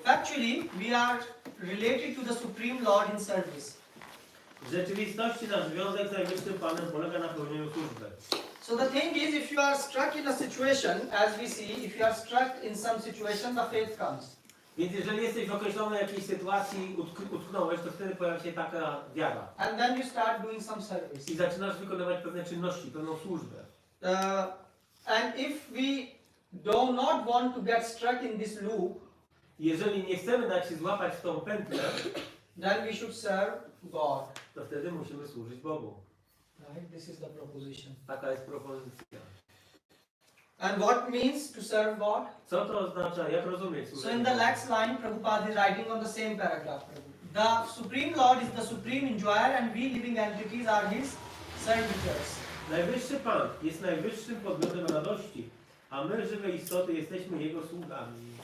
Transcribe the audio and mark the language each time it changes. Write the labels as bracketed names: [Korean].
[English] Actually, we are related to the Supreme Lord in service. [Polish] w rzeczywistości nasz związek z Najwyższym Panem polega na pełnieniu służby. [English] So the thing is, if you are struck in a situation, as we see, if you are struck in some situation, the faith comes. [Polish] Więc jeżeli jesteś w określonej jakiejś sytuacji, utknąłeś, to wtedy pojawia się taka wiara. [English] And then you start doing some service. [Polish] I zaczynasz wykonywać pewne czynności, pewną służbę. [English] And if we do not want to get struck in this loop, [Polish] Jeżeli nie chcemy dać się złapać w tą pętlę, [English] then we should serve God. [Polish] to wtedy musimy służyć Bogu. [English] Right? This is the proposition. [Polish] Taka jest propozycja. [English] And what means to serve God? [Polish] Co to oznacza? Jak rozumieć [English] So [Polish] służenie [English] in the [Polish] Bogu? [English] next line, Prabhupada is writing on the same paragraph. The Supreme Lord is the supreme enjoyer and we living entities are His servitors. [Polish] Najwyższy Pan jest najwyższym podmiotem radości, a my, żywe istoty, jesteśmy Jego sługami.